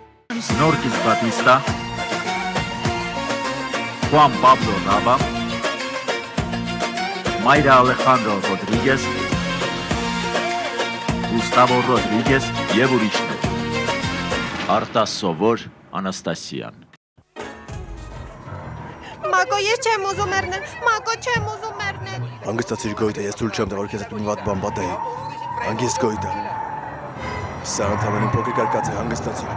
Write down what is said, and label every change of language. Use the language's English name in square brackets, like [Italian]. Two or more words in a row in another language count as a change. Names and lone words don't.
[Armenian] Norquis Batista, Juan Pablo Nava, Mayra Alejandro Rodríguez, Gustavo Rodríguez եւ ուրիշներ։ Արտաս Սովոր Անաստասյան։ Մակո, ես չեմ ուզում մեռնել, Մակո, չեմ ուզում մեռնել։ Հանգստացիր Գոյտա, ես ցույց չեմ տա, որ քեզ հետ մի վատ բան պատահի։ Հանգիստ Գոյտա։ Սա ընդհանրապես փոքր կարկած է, հանգստացիր։